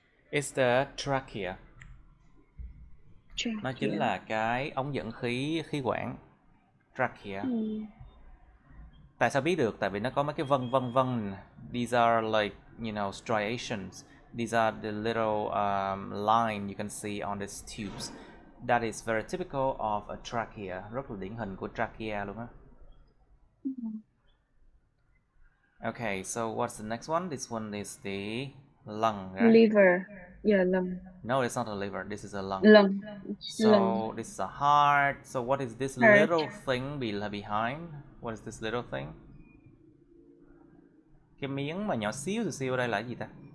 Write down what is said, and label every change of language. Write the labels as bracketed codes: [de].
[en] It's the trachea. [vi] Nó chính là cái ống dẫn khí quản. Trachea. Tại sao biết được? Tại vì nó có mấy cái vân. [en] These are like, you know, striations. These are the little line you can see on these tubes. That is very typical of a trachea. [vi] Rất là điển hình của trachea luôn á. [en] Okay, so what's the next one? This one is the lung, right? Liver. Yeah, lung. No, it's not a liver. This is a lung. Lung. So this is a heart. So what is this Heart. little thing behind? What is this little thing? [vi] Cái miếng mà nhỏ xíu ở đây là cái gì ta?